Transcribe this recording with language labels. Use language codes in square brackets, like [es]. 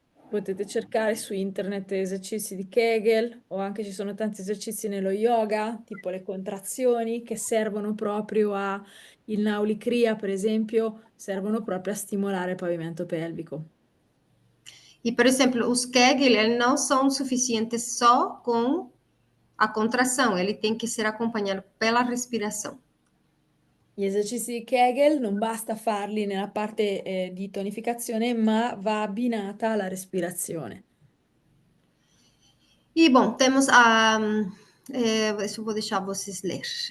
[it] Potete cercare su internet esercizi di Kegel o anche ci sono tanti esercizi nello yoga, tipo le contrazioni che servono proprio a il Naulicria, per esempio, servono proprio a stimolare il pavimento pelvico. [pt] E, por exemplo, os Kegel, eles não são suficientes só com a contração, ele tem que ser acompanhado pela respiração. [it] Gli esercizi di Kegel non basta farli nella parte di tonificazione, ma va abbinata la respirazione. [pt] E, bom, temos a. Deixa eu vou deixar vocês ler.